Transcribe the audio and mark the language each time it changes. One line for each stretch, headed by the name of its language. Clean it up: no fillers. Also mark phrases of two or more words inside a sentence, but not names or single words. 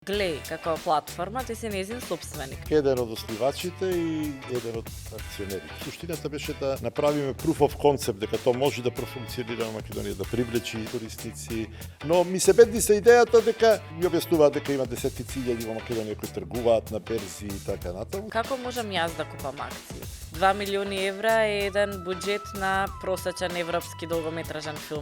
Macedonian: Глеј, како платформа, ти си нејзин собственик. Еден од основачите и еден од акционерите. Суштината беше да направиме
English: proof of concept,
Macedonian: дека тоа може да профункционира во Македонија, да привлечи користници. Но ми се бедни се идејата дека ми објаснуваат дека има десетици илјади во Македонија кои тргуваат на берзи и така натаму. Како можам јас да купам акции? 2 милиони евра е еден буџет на просечен европски долгометражен филм.